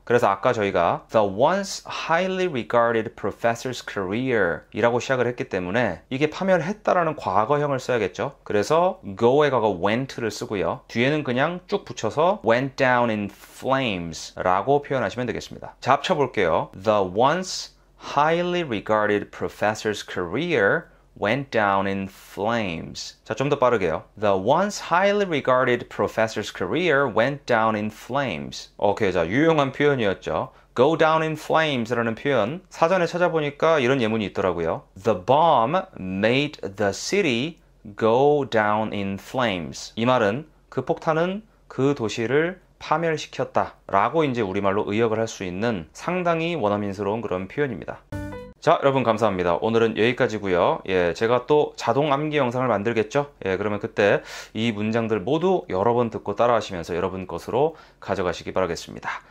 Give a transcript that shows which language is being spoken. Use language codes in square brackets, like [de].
[ko] 그래서 아까 저희가 [en] the once highly regarded professor's career [ko] 이라고 시작을 했기 때문에 이게 파멸했다라는 과거형을 써야겠죠. 그래서 go의 과거 went를 쓰고요. 뒤에는 그냥 쭉 붙여서 [en] went down in flames [ko] 라고 표현하시면 되겠습니다. 자, 합쳐볼게요. [en] The once highly regarded professor's career went down in flames. [ko] 자, 좀 더 빠르게요. [en] The once highly regarded professor's career went down in flames. [ko] 오케이, 자, 유용한 표현이었죠. [en] Go down in flames [ko] 라는 표현 사전에 찾아보니까 이런 예문이 있더라고요. [en] The bomb made the city go down in flames. [ko] 이 말은 그 폭탄은 그 도시를 파멸시켰다 라고 이제 우리말로 의역을 할 수 있는 상당히 원어민스러운 그런 표현입니다. 자, 여러분 감사합니다. 오늘은 여기까지고요. 예, 제가 또 자동 암기 영상을 만들겠죠? 예, 그러면 그때 이 문장들 모두 여러 번 듣고 따라하시면서 여러분 것으로 가져가시기 바라겠습니다.